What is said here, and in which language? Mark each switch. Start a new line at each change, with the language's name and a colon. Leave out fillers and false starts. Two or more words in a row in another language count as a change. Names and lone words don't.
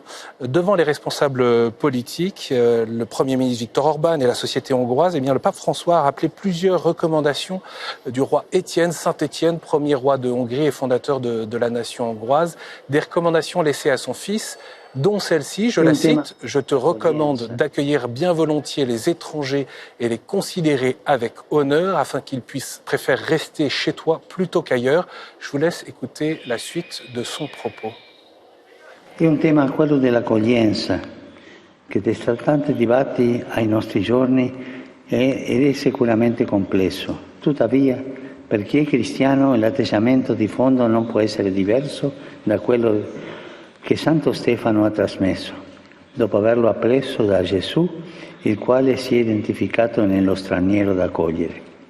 French: Devant les responsables politiques, le Premier ministre Viktor Orban et la société hongroise, eh bien, le pape François a rappelé plusieurs recommandations du roi Étienne, Saint-Étienne, premier roi de Hongrie et fondateur de la nation hongroise, des recommandations laissées à son fils, dont celle-ci, je la cite, « Je te recommande d'accueillir bien volontiers les étrangers et les considérer avec honneur afin qu'ils préfèrent rester chez toi plutôt qu'ailleurs ». Je vous laisse écouter la suite de son propos.
Italian: È un tema, quello dell'accoglienza, che desta tanti dibattiti ai nostri giorni ed è sicuramente complesso. Tuttavia, per chi è cristiano l'atteggiamento di fondo non può essere diverso da quello che Santo Stefano ha trasmesso, dopo averlo appreso da Gesù, il quale si è identificato nello straniero da accogliere.